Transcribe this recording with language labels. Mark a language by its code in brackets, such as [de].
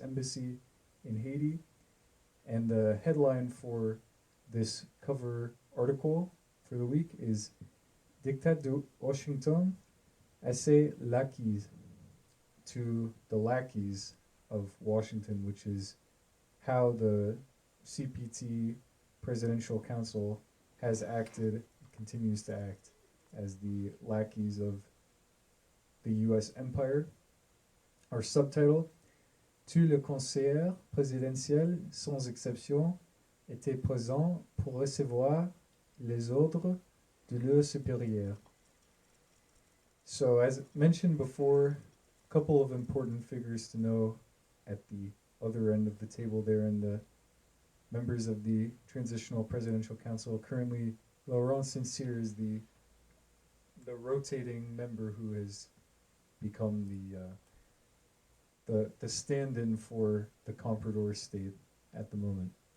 [en] Embassy in Haiti. And the headline for this cover article for the week is [fr] Dictat de Washington à ses lackeys, [en] to the lackeys of Washington, which is how the CPT Presidential Council has acted, continues to act as the lackeys of the U.S. empire. Our subtitle, [fr] tous les conseillers présidentiels, sans exception, étaient présents pour recevoir les ordres de leur supérieur. [en] So, as mentioned before, a couple of important figures to know at the other end of the table there, and the members of the Transitional Presidential Council. Currently, Laurent Sincere is the rotating member who has become the stand-in for the Comprador state at the moment.